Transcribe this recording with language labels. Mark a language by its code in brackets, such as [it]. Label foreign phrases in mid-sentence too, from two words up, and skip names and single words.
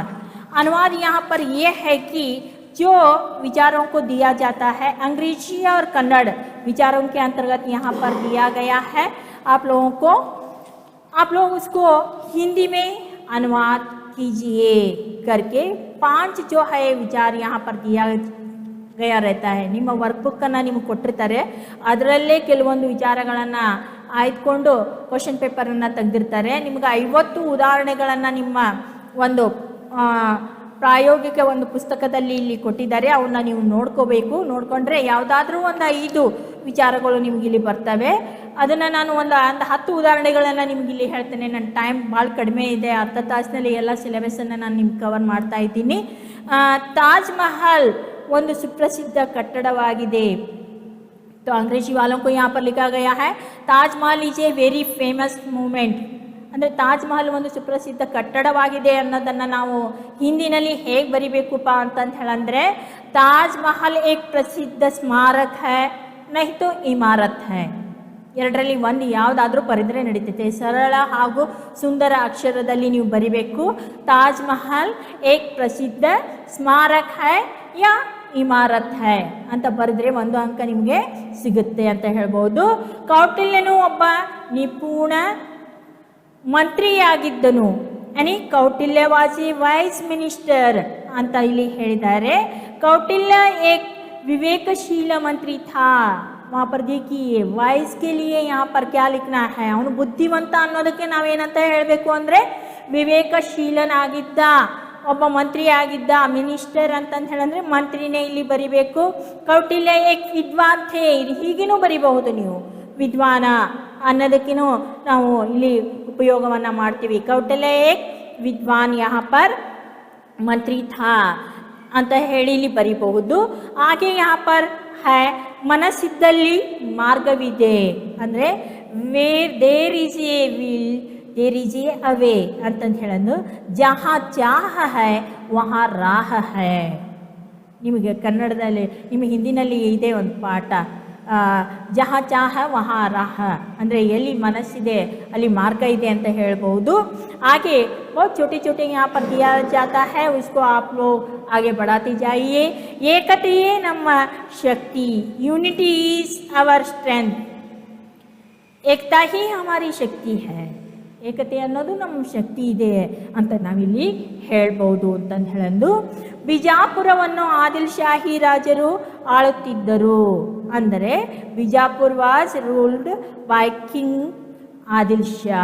[hi] अनुवाद यहाँ पर यह है कि जो विचारों को दिया जाता है अंग्रेजी और कन्नड़ विचारों के अंतर्गत यहाँ पर दिया गया है. आप लोगों को आप लोग उसको हिंदी में अनुवाद कीजिए करके 5 जो है विचार यहाँ पर दिया गया रहता है. [kn] ನಿಮ್ಮ ವರ್ಕ್ಬುಕ್ಕನ್ನು ನಿಮಗೆ ಕೊಟ್ಟಿರ್ತಾರೆ, ಅದರಲ್ಲೇ ಕೆಲವೊಂದು ವಿಚಾರಗಳನ್ನು ಆಯ್ದುಕೊಂಡು ಕ್ವಶನ್ ಪೇಪರನ್ನು ತೆಗೆದಿರ್ತಾರೆ. ನಿಮಗೆ 50 ಉದಾಹರಣೆಗಳನ್ನು ನಿಮ್ಮ ಒಂದು ಪ್ರಾಯೋಗಿಕ ಒಂದು ಪುಸ್ತಕದಲ್ಲಿ ಇಲ್ಲಿ ಕೊಟ್ಟಿದ್ದಾರೆ. ಅವನ್ನ ನೀವು ನೋಡ್ಕೋಬೇಕು. ನೋಡಿಕೊಂಡ್ರೆ ಯಾವುದಾದ್ರೂ ಒಂದು 5 ವಿಚಾರಗಳು ನಿಮ್ಗೆ ಇಲ್ಲಿ ಬರ್ತವೆ. ಅದನ್ನು ನಾನು ಒಂದು 10 ಉದಾಹರಣೆಗಳನ್ನು ನಿಮ್ಗೆ ಇಲ್ಲಿ ಹೇಳ್ತೇನೆ. ನನ್ನ ಟೈಮ್ ಭಾಳ ಕಡಿಮೆ ಇದೆ. ಅರ್ಧ ತಾಸಿನಲ್ಲಿ ಎಲ್ಲ ಸಿಲೆಬಸನ್ನು ನಾನು ನಿಮ್ಗೆ ಕವರ್ ಮಾಡ್ತಾ ಇದ್ದೀನಿ. ತಾಜ್ ಮಹಲ್ ಒಂದು ಸುಪ್ರಸಿದ್ಧ ಕಟ್ಟಡವಾಗಿದೆ. [hi] तो अंग्रेजी वालों को यहाँ पर लिखा गया है [en] Taj Mahal is a very famous movement [kn] ಅಂದರೆ ತಾಜ್ ಮಹಲ್ ಒಂದು ಸುಪ್ರಸಿದ್ಧ ಕಟ್ಟಡವಾಗಿದೆ ಅನ್ನೋದನ್ನು ನಾವು ಹಿಂದಿನಲ್ಲಿ ಹೇಗೆ ಬರಿಬೇಕಪ್ಪ ಅಂತಂತ ಹೇಳಂದರೆ [hi] ताज महल एक प्रसिद्ध स्मारक है नहीं तो इमारत है. [kn] ಎರಡರಲ್ಲಿ ಒಂದು ಯಾವುದಾದ್ರೂ ಬರೆದರೆ ನಡೀತೈತೆ. ಸರಳ ಹಾಗೂ ಸುಂದರ ಅಕ್ಷರದಲ್ಲಿ ನೀವು ಬರಿಬೇಕು. [hi] ताज महल एक प्रसिद्ध स्मारक है या इमारत है [kn] ಅಂತ ಬರೆದ್ರೆ 1 ಅಂಕ ನಿಮಗೆ ಸಿಗುತ್ತೆ ಅಂತ ಹೇಳ್ಬೋದು. ಕೌಟಿಲ್ಯನು ಒಬ್ಬ ನಿಪುಣ ಮಂತ್ರಿಯಾಗಿದ್ದನು. [en] Kautilya was a wise minister [kn] ಅಂತ ಇಲ್ಲಿ ಹೇಳಿದ್ದಾರೆ. [hi] ಕೌಟಿಲ್ಯ एक विवेकशील मंत्री था. वहाँ पर देखिए वाइस के लिए यहाँ पर क्या लिखना है, [kn] ಅವನು ಬುದ್ಧಿವಂತ ಅನ್ನೋದಕ್ಕೆ ನಾವೇನಂತ ಹೇಳಬೇಕು ಅಂದರೆ ವಿವೇಕಶೀಲನಾಗಿದ್ದ ಒಬ್ಬ ಮಂತ್ರಿ ಆಗಿದ್ದ. ಮಿನಿಸ್ಟರ್ ಅಂತಂದು ಹೇಳಂದ್ರೆ ಮಂತ್ರಿನೇ ಇಲ್ಲಿ ಬರಿಬೇಕು. [hi] कौटिल्य एक विद्वान थे, [kn] ಹೀಗೇನೂ ಬರಿಬಹುದು ನೀವು. ವಿದ್ವಾನ ಅನ್ನೋದಕ್ಕೂ ನಾವು ಇಲ್ಲಿ ಉಪಯೋಗವನ್ನು ಮಾಡ್ತೀವಿ. [hi] कौटिल्य एक विद्वान यहाँ पर मंत्री था [kn] ಅಂತ ಹೇಳಿ ಇಲ್ಲಿ ಬರಿಬಹುದು. [en] ಹಾಗೆ [hi] यहाँ पर है [kn] ಮನಸ್ಸಿದ್ದಲ್ಲಿ ಮಾರ್ಗವಿದೆ ಅಂದರೆ [en] where there is a will there is a away [kn] ಅಂತಂದು ಹೇಳೋದು. [hi] जहाँ चाह है वहाँ राह है. [kn] ನಿಮಗೆ ಕನ್ನಡದಲ್ಲಿ ನಿಮ್ಮ ಹಿಂದಿನಲ್ಲಿ ಇದೆ ಒಂದು ಪಾಠ, [hi] जहाँ चाह वहाँ राह [kn] ಅಂದರೆ ಎಲ್ಲಿ ಮನಸ್ಸಿದೆ ಅಲ್ಲಿ ಮಾರ್ಗ ಇದೆ ಅಂತ ಹೇಳ್ಬೋದು. [hi] ಹಾಗೆ बहुत छोटे छोटे यहाँ पर दिया जाता है, उसको आप लोग आगे बढ़ाते जाइए. [kn] ಏಕತೆಯೇ ನಮ್ಮ ಶಕ್ತಿ, [en] unity is our strength. [hi] एकता ही हमारी शक्ति है. [kn] ಏಕತೆ ಅನ್ನೋದು ನಮ್ಮ ಶಕ್ತಿ ಇದೆ ಅಂತ ನಾವಿಲ್ಲಿ ಹೇಳ್ಬೋದು ಅಂತಂದು ಹೇಳಂದು. ಬಿಜಾಪುರವನ್ನು ಆದಿಲ್ ಶಾಹಿ ರಾಜರು ಆಳುತ್ತಿದ್ದರು. [en] ಅಂದರೆ Bijapur was ruled by king Adil Sha.